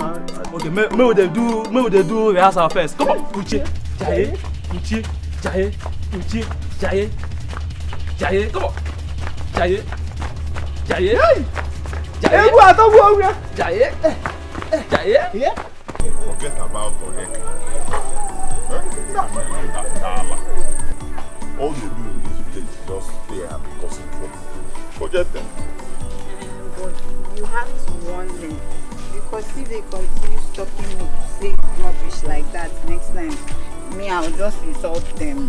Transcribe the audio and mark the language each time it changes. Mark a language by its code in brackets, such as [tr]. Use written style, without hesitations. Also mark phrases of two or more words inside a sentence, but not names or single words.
[en] Okay, may we do rehearsal first. Come on, Uche, Jaye, Uche, Jaye, Uche, Jaye, Jaye. Come on, Jaye, Jaye, Jaye. Hey, I don't go here. Jaye, Jaye. Yeah. Forget about Oheka. All they do in this village is just stay happy causing trouble. Forget them. But you have to warn them. Because if they continue stopping me to say rubbish like that next time, I'll just insult them.